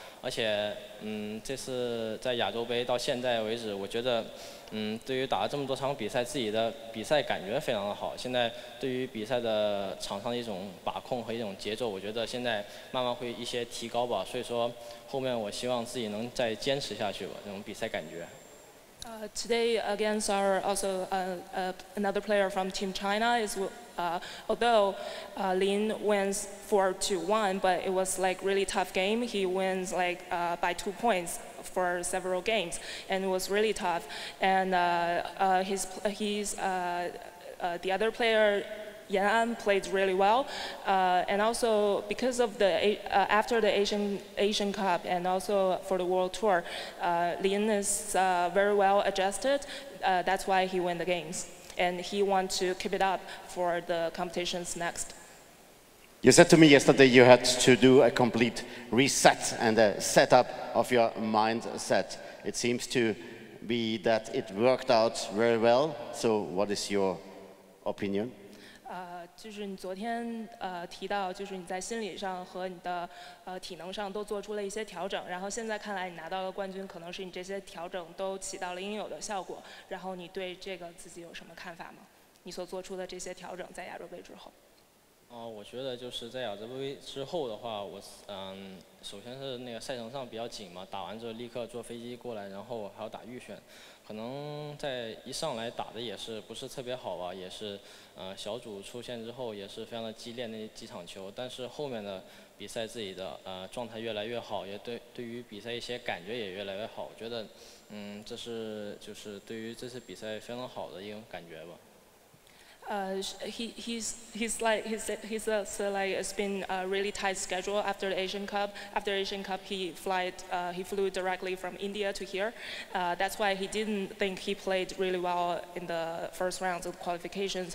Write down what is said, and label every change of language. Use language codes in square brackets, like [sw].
[zh] 而且，这次在亚洲杯到现在为止，我觉得，对于打了这么多场比赛，自己的比赛感觉非常的好。现在对于比赛的场上的一种把控和一种节奏，我觉得现在慢慢会一些提高吧。所以说，后面我希望自己能再坚持下去吧，这种比赛感觉。 [en] Today against our also another player from Team China is although Lin wins 4-1, but it was like really tough game. He wins like by 2 points for several games, and it was really tough. And the other player, Yan played really well, and also because of after the Asian Cup and also for the World Tour, Lin is very well adjusted. That's why he won the games, and he wants to keep it up for the competitions next. You said to me yesterday you had to do a complete reset and a setup of your mindset. It seems to be that it worked out very well. So, what is your opinion? [zh] 就是你昨天提到，就是你在心理上和你的体能上都做出了一些调整，然后现在看来你拿到了冠军，可能是你这些调整都起到了应有的效果。然后你对这个自己有什么看法吗？你所做出的这些调整在亚洲杯之后？我觉得就是在亚洲杯之后的话，我首先是那个赛程上比较紧嘛，打完之后立刻坐飞机过来，然后还要打预选，可能在一上来打的也是不是特别好吧，也是小组出线之后也是非常的激烈那几场球，但是后面的比赛自己的状态越来越好，也对于比赛一些感觉也越来越好，我觉得这是就是对于这次比赛非常好的一种感觉吧。 [en] He's like it's been a really tight schedule after the Asian Cup. After Asian Cup, he flew directly from India to here. That's why he didn't think he played really well in the first rounds of qualifications.